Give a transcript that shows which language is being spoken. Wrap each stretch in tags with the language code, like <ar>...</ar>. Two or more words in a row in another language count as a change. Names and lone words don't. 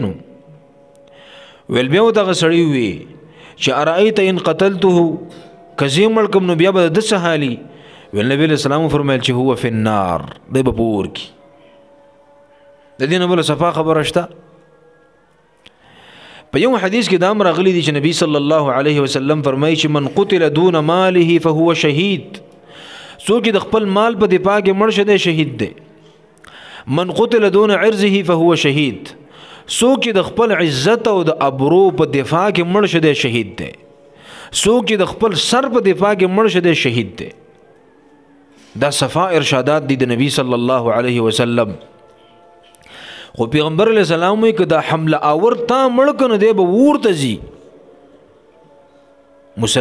<ps>نو ویل بیا ورته هغه سړی ووی چې</ps> <ar>ارأیت ان قتلته،</ar> <ps>که زه یې مړ کړم نو بیا به د ده څه حالي؟ ویل نبی</ps> <ar>علیه السلام</ar> <ps>فرمایل چې</ps> <ar>هو فی النار،</ar> <ps>دی به په اور کې. د دې نه بله صفا خبره شته؟ په یو حدیث کې دا هم راغلی دی چې نبی</ps> <ar>صلی الله علیه وسلم</ar> <ps>فرمایي چې</ps> <ar>من قتل دون ماله فهو شهید،</ar> <ps>څوک چې د خپل مال په دفاع کې مړ شه دی شهید دی.</ps> <ar>من قتل دون عرضه فهو شهید،</ar> <ps>څوک چې د خپل عزت او د ابرو په دفاع کې مړ شه دی شهید دی. څوک چې د خپل سر په دفاع کې مړ شه دی شهید دی. دا صفا ارشادات دي د نبی</ps> <ar>صلی الله علیه وسلم.</ar> <ps>خو پیغمبر</ps> <ar>علیہ السلام</ar> <ps>وی که دا حمله آور تا مړ کنه دی به ورته ځي.</ps>